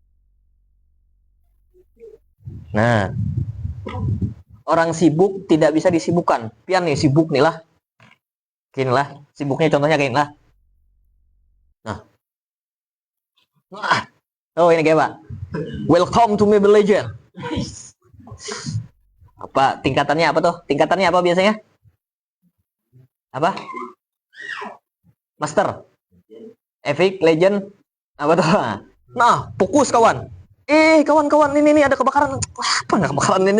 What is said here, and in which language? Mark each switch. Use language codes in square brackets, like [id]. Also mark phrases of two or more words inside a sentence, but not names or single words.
[id] Nah, orang sibuk tidak bisa disibukkan. [bjn] Pian nih sibuk nih lah. Gini lah, sibuknya contohnya gini lah. Nah. Oh ini kayak Pak. [en] Welcome to Mobile Legend. [id] Apa tingkatannya apa tuh? Tingkatannya apa biasanya? Apa? Master. Epic Legend apa tuh? Nah, fokus kawan. Kawan-kawan ini ada kebakaran. Apa nggak kebakaran ini?